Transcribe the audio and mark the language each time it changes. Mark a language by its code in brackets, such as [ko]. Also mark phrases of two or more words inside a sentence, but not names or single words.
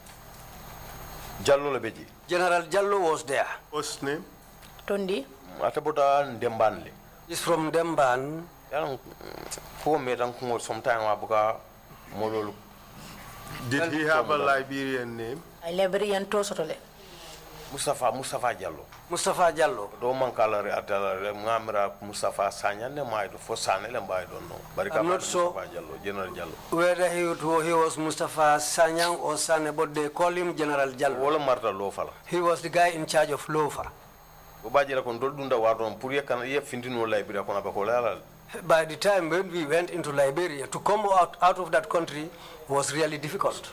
[en] Jallo was there. What's his name? Tondi. [man] Atabuta Ndembanle. [en] He's from Demban. Did he have a Liberian name? [man] A Liberian tosotole. [en] Mustafa Jallo. Mustafa Jallo. [man] Do man kala atala ngamra Mustafa Sanya ne mai do fo Sane le mbay [en] don't know. I'm not sure General Jallo. whether he was Mustafa Sanyang or Sane, but they call him General Jallo. [man] Wala marta Lofala. [en] He was the guy in charge of Lofa. By the time when we went into Liberia, to come out of that country was really difficult.